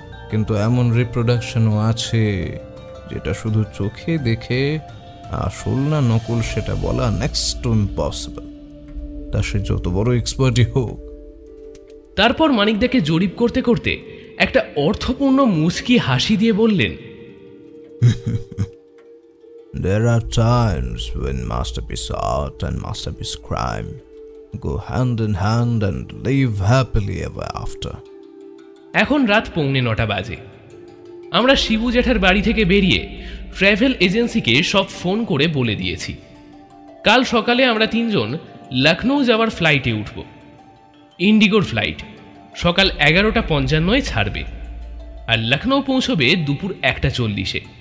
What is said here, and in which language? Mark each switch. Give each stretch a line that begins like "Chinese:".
Bangla: কিন্তু এমন রিপ্রোডাকশনও আছে যেটা শুধু চোখে দেখে আসল না নকল সেটা বলা
English: next to impossible,
Bangla: তা সে যত বড় এক্সপার্টই হোক। তারপর মানিকদাকে জরিপ করতে করতে একটা অর্থপূর্ণ মুচকি হাসি দিয়ে বললেন,
English: There are times when masterpiece art and masterpiece crime go hand in hand and live happily ever after.
Bangla: এখন রাত 9:45 বাজে। আমরা শিবু জ্যাঠার বাড়ি থেকে বেরিয়ে ট্রাভেল এজেন্সিকে সব ফোন করে বলে দিয়েছি। কাল সকালে আমরা 3 জন লখনৌ যাওয়ার ফ্লাইটে উঠব। ইন্ডিগোর ফ্লাইট সকাল 11:55 ছাড়বে, আর লখনৌ পৌঁছবে দুপুর 1:40।